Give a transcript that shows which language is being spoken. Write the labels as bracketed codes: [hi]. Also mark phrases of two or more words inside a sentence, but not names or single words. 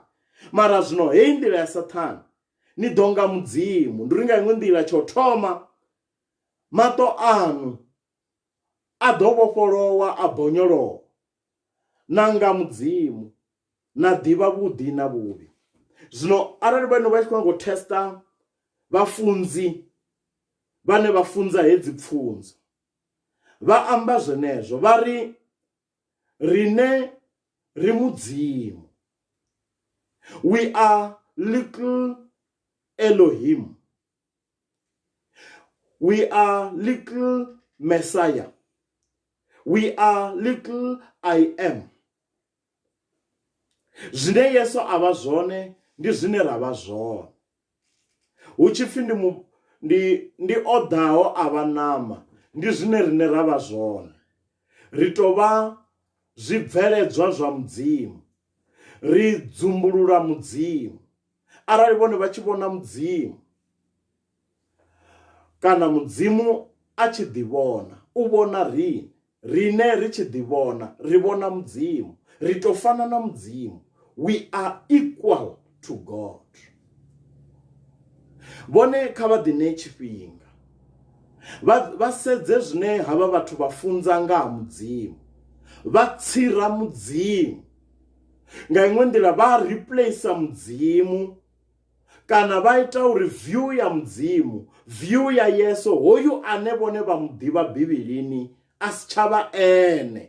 [ve] Mara zwino heyi nḓila ya Saṱhane, ni ḓo nga mudzimu, ndi uri nga iṅwe nḓila tsho thoma maṱo anu a ḓo vhofholowa, a bonyolowa, na nga mudzimu na ḓivha vhuḓi na vhuvhi. Zwino arali vhane vha tshi khou ngo testa vhafunzi vhane vha funza hedzi pfunzo, vha amba zwenezwo, vha ri rine ri mudzimu, [en] we are little Elohim, we are little Messiah, we are little I am. [ve] Zwine Yesu avha zwone ndi zwine ravha zwone. Hu tshipfi ndi o ḓaho a vha ṋama, ndi zwine rine ravha zwone. Ri tou vha zwibveledzwa zwa mudzimu, ri dzumbulula mudzimu. Arali vhone vha tshi vhona mudzimu kana mudzimu a tshi ḓivhona, u vhona rine ri tshi ḓivhona, ri vhona mudzimu, ri tou fana na mudzimu. [en] We are equal to God. [ve] Vhone kha vha ḓi ṋee tshifhinga vha sedze zwine havha vhathu vha funza nga ha mudzimu, vha tsira mudzimu, nga iṅwe nḓila vha replace mudzimu, kana vha ita uri view ya mudzimu, view ya Yesu hoyu ane vhone vha muḓivha Bivhilini a si tshavha ene.